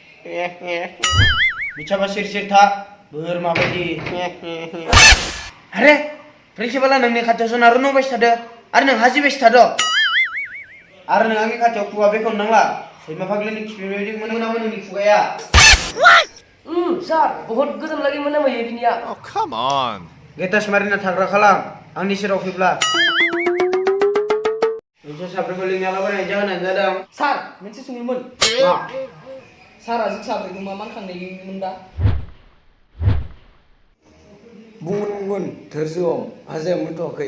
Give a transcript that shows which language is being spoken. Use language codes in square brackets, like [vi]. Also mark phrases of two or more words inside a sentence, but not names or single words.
[brx] बिछाबा सिर था बोरमा बायदि अरे प्रिन्सिपाला नोंनि खाथियावसो नारु नबायसो थादों आरो नोंहा जिबायसो थादों आरो नों आंनि खाथियाव खुगा बेखौनो नांला सैमा फाग्लिनि खिफि बायदि मोनामो नोंनि खुगाया सार बहुत गोजोन लागि मोनामो बिनिया [en] Oh, come on. [brx] गेटास मारिना थाग्रा खालाम आंनि सेराव फैब्ला नोंसोर साब्रैखौ लिंना लाबोनायनि जाहोनानो जादों सार मोनसे सोंलुमोन मा सारा जों साब्रैखौ मा खांनायमोन दा बुंगोन धोरजोआव हाजाया मोनथ'वाखै